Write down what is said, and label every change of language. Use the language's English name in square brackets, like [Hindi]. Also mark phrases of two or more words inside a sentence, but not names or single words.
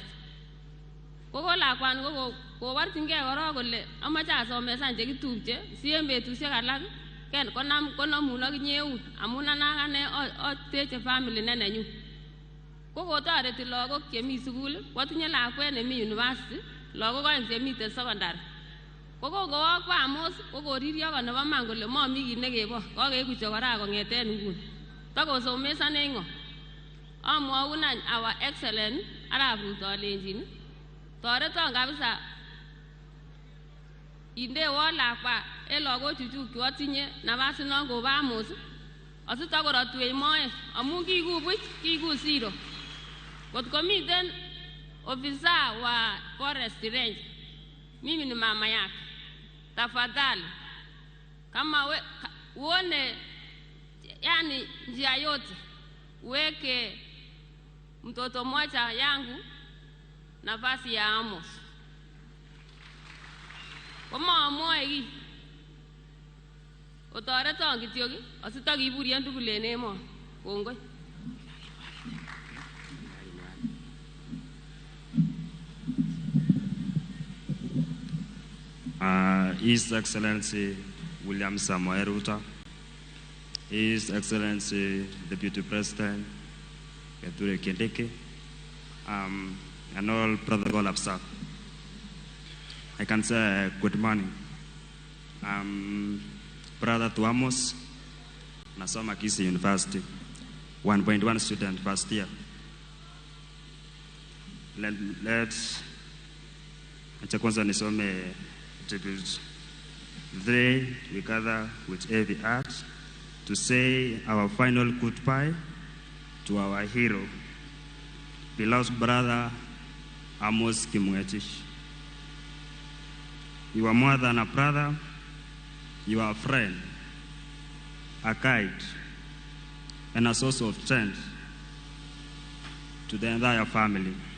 [Kalenjin] Koko lakwani koborchingei korok kole amache asomesan chekitupche si en betusiek alak konamun akinye eun amun anakane ateche family nenenyu. Kokotoreti lagok chemi sukul, kotinye lakwet nemi university, lagok oeng chemiten secondary. Kokowo kwa Amos kokoririo ko nebo man kole momi kit nekebo, kokeiku chokora kong'eten nguni. Takosomesane ng'o. Amwaun any [English] our excellent [Kalenjin] Arap Ruto alenjin toreton kabisa indewon lakwa en lagochuchuk chu atinye nafas non kobo Amos asitakorotwech moet amun kiiku buch kiiku zero. Kot komiten [Swahili] ofisa wa [English] forest range, [Swahili] mimi ni mama yake, tafadhali kama uone yani njia yote uweke mtoto mmoja yangu nafasi ya Amos. [Kalenjin] Kama amoe ki otoreton kityo ki asitakiburian tugul en emoni. Kongoi. [English] His Excellency William Samoei Ruto, His Excellency Deputy President Kithure Kindiki, and all protocol observed. I can say good morning. Brother to Amos, nasoma Kisii University, 1.1 student first year. [Swahili] Acha kwanza nisome tribute. [English] Today we gather with heavy heart to say our final goodbye to our hero, beloved brother Amos Kimwetich. You are more than a brother, you are a friend, a guide, and a source of strength to the entire family.